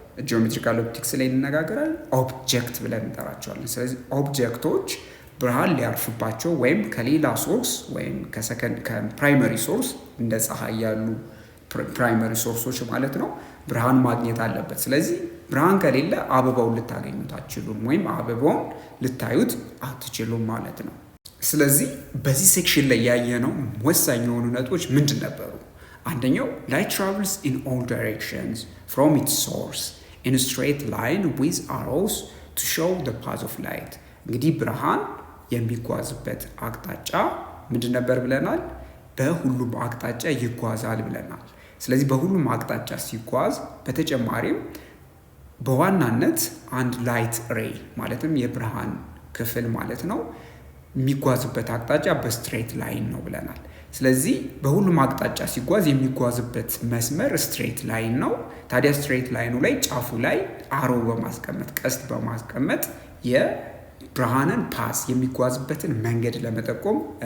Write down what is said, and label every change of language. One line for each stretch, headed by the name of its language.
Amharic: ጂኦሜትሪካል ኦፕቲክስ ላይ እንነጋገራለን። ኦብጀክት ብለን እንጠራቸዋለን። ስለዚህ ኦብጀክቶች ብርሃን ሊያርፍባቸው ወይም ከሌላ ሶርስ ወይም ከፕራይመሪ ሶርስ እንደ ፀሐይ ያሉ ፕራይመሪ ሶርሶች ማለት ነው ብርሃን ማግኘት አለበት። ስለዚህ ብርሃን ከሌለ አበባውን ልታገኙት አትችሉም ወይም አበባውን ልታዩት አትችሉም ማለት ነው። ስለዚህ በዚህ ሴክሽን ላይ ያየነው ወሳኝ የሆኑ ነጥቦች ምንድን ነበሩ? አንደኛው
English: light travels in all directions from its source in a straight line with arrows to show the path of light።
Amharic: እንግዲህ ብርሃን የሚጓዝበት አቅጣጫ ምንድን ነበር ብለናል? በሁሉም አቅጣጫ ይጓዛል ብለናል። ስለዚህ በሁሉም አቅጣጫ ሲጓዝ በተጨማሪም በዋናነት አንድ ላይት ሬይ ማለትም የብርሃን ክፍል ማለት ነው የሚጓዝበት አቅጣጫ በስትሬት ላይን ነው ብለናል። ስለዚህ በሁሉም አቅጣጫ ሲጓዝ የሚጓዝበት መስመር ስትሬት ላይን ነው። ታዲያ ስትሬት ላይኑ ላይ ጫፉ ላይ አሮ በማስቀመጥ ቀስት በማስቀመጥ የብርሃንን ፓስ የሚጓዝበትን መንገድ ለመጠቆም